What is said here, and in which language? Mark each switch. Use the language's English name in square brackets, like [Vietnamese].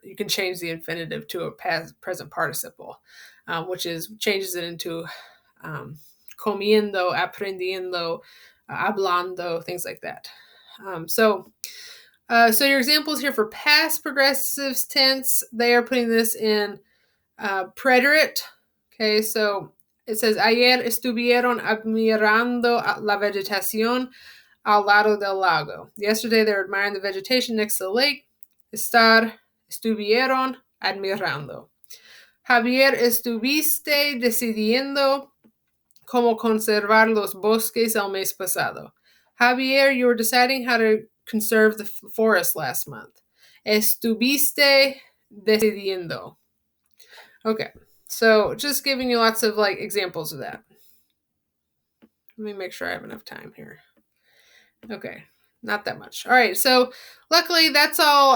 [English] You can change the infinitive to a past present participle, which changes it into comiendo, aprendiendo, hablando, things like that. So your examples here for past progressive tense, they are putting this in preterite. Okay, so it says, [Spanish] ayer estuvieron admirando la vegetación al lado del lago. [English] Yesterday they were admiring the vegetation next to the lake. [Spanish] Estuvieron admirando. Javier, estuviste decidiendo cómo conservar los bosques el mes pasado. [English] Javier, you were deciding how to conserve the forest last month. [Spanish] Estuviste decidiendo. [English] Okay, so just giving you lots of like examples of that. Let me make sure I have enough time here. Okay, not that much. All right, so luckily that's all.